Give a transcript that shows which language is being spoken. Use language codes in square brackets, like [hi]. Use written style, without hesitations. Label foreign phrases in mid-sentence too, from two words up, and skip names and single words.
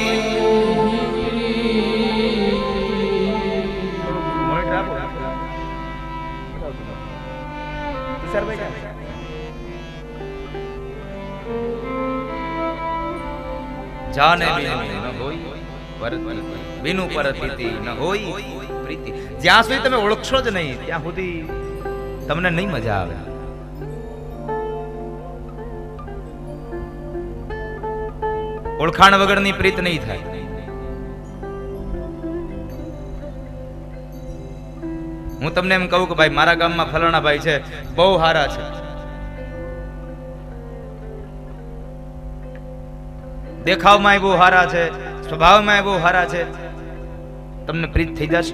[awa] जाने बिनु न होय परती, बिनु परती न होय प्रीति. [gu] જ્યાં સુધી તમે ઓળખશો જ નહીં ત્યાં સુધી તમને નહીં મજા આવે. ઓળખાણ વગરની પ્રીત નહીં થાય. હું તમને એમ કહું કે ભાઈ મારા ગામમાં ફલાણા ભાઈ છે, બહુ સારા છે, દેખાવમાં બહુ સારા છે, સ્વભાવમાં બહુ સારા છે, તમને પ્રીત થઈ જશે?